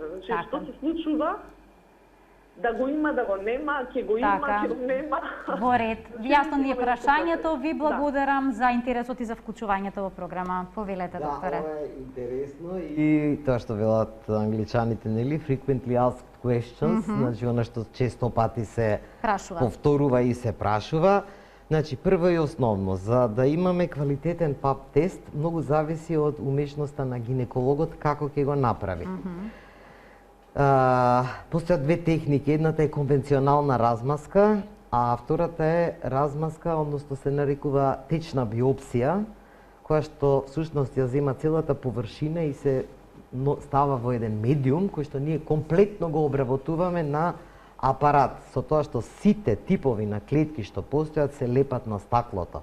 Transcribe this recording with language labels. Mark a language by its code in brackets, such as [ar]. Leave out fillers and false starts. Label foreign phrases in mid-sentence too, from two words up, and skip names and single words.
[mk] Значи, што се случува, да го има, да го нема, ќе го има, ќе го нема. Во ред. Јасно ни е прашањето, ви благодарам за интересот и за вклучувањето во програма. Повелете, докторе. Да, ова е интересно и тоа што велат англичаните, нели, [en] frequently asked questions, [mk] значи она што често пати се повторува и се прашува. Значи, прво и основно, за да имаме квалитетен ПАП тест, многу зависи од умешноста на гинекологот како ќе го направи. Постојат две техники, едната е конвенционална размазка, а втората е размазка, односно се нарекува течна биопсија, која што всушност ја зема целата површина и се става во еден медиум кој што ние комплетно го обработуваме на апарат со тоа што сите типови на клетки што постојат се лепат на стаклото.